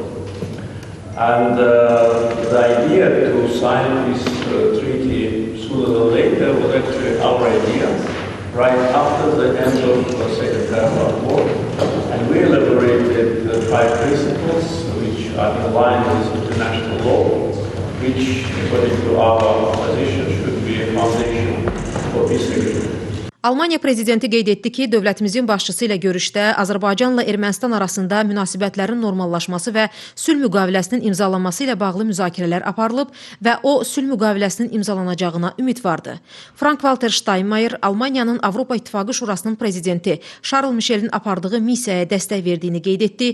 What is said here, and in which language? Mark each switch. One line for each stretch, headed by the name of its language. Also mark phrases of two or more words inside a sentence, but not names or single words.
English: And the idea to sign this treaty sooner than later was actually our idea, right after the end of the Second World War. And we elaborated 5 principles which are in line with international law, which, according to our position, should be a foundation for peace agreement.
Azerbaijani: Almaniya prezidenti qeyd etdi ki, dövlətimizin başçısı ilə görüşdə Azərbaycanla Ermənistan arasında münasibətlərin normallaşması və sülh müqaviləsinin imzalanması ilə bağlı müzakirələr aparılıb və o sülh müqaviləsinin imzalanacağına ümidvardır. Frank-Walter Steinmeier Almaniyanın Avropa İttifaqı Şurasının prezidenti Charles Michelin apardığı missiyaya dəstək verdiyini qeyd etdi.